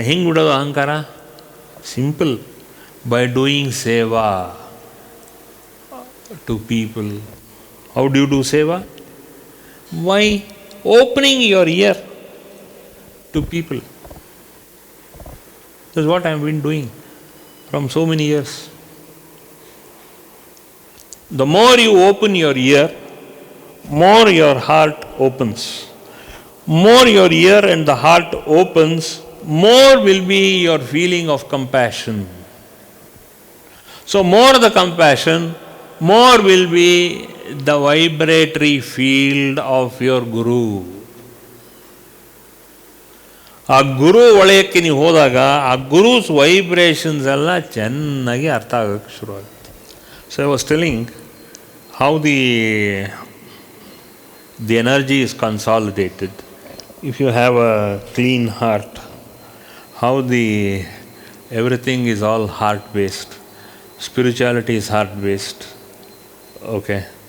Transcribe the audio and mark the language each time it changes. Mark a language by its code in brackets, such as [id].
[kn] ಹೆಂಗೆ ಬಿಡೋದು ಅಹಂಕಾರ? [en] Simple, by doing seva to people. How do you do seva? By opening your ear to people. That's what I have been doing from so many years. The more you open your ear, more your heart opens. More your ear and the heart opens, more will be your feeling of compassion. So more the compassion, more will be the vibratory field of your Guru. [kn] ಆ ಗುರು ವಲಯಕ್ಕೆ ನೀವು ಹೋದಾಗ ಆ ಗುರುಸ್ vibrations ಎಲ್ಲ ಚೆನ್ನಾಗಿ ಅರ್ಥ ಆಗೋಕ್ಕೆ ಶುರುವಾಗುತ್ತೆ. [en] So I was telling how the energy is consolidated. If you have a clean heart, how everything is all heart-based. Spirituality is heart-based. Okay.